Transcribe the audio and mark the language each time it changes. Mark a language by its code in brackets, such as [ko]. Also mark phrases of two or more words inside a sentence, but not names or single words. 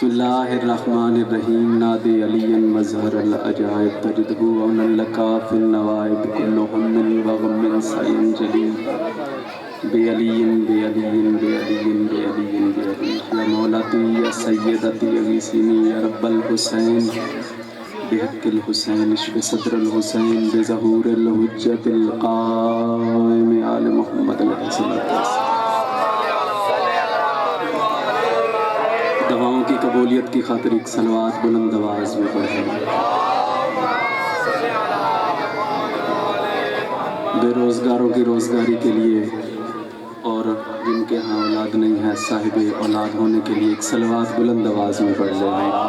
[ar] بسم الله الرحمن الرحيم ناد عليا مظهر العجائب تجده عونا لك في النوائب كل هم وغم سينجلي بعلي بعلي بعلي بعلي بعلي يا مولاتي يا سيدتي أغيثيني يا رب الحسين بحق الحسين عشق صدر الحسين بظهور الحجة القائم آل محمد عليه السلام. [ur] دواؤں کی قبولیت کی خاطر ایک صلوات بلند آواز میں پڑھیں. بے روزگاروں کی روزگاری کے لیے اور جن کے یہاں اولاد نہیں ہے صاحب اولاد ہونے کے لیے ایک صلوات بلند آواز میں پڑھ لیں.